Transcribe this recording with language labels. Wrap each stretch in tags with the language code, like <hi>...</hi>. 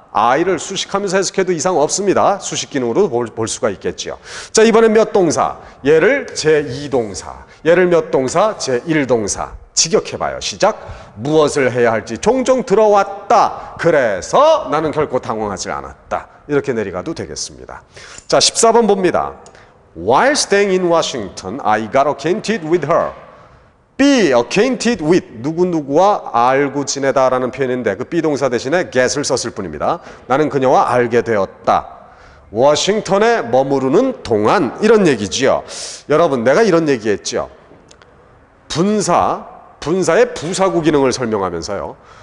<ko>I를 수식하면서 해석해도 이상 없습니다. 수식 기능으로 볼 수가 있겠죠. 자, 이번엔 몇 동사? 얘를 제2동사, 얘를 몇 동사? 제1동사. 직역해봐요. 시작. 무엇을 해야 할지 종종 들어왔다. 그래서 나는 결코 당황하지 않았다. 이렇게 내려가도 되겠습니다. 자, 14번 봅니다.</ko> <en>While staying in Washington, I got acquainted with her. be acquainted with</en> <ko>누구누구와 알고 지내다라는 표현인데 그 be 동사 대신에 get을 썼을 뿐입니다. 나는 그녀와 알게 되었다. 워싱턴에 머무르는 동안 이런 얘기지요. 여러분, 내가 이런 얘기했죠. 분사의 부사구 기능을 설명하면서요.</ko>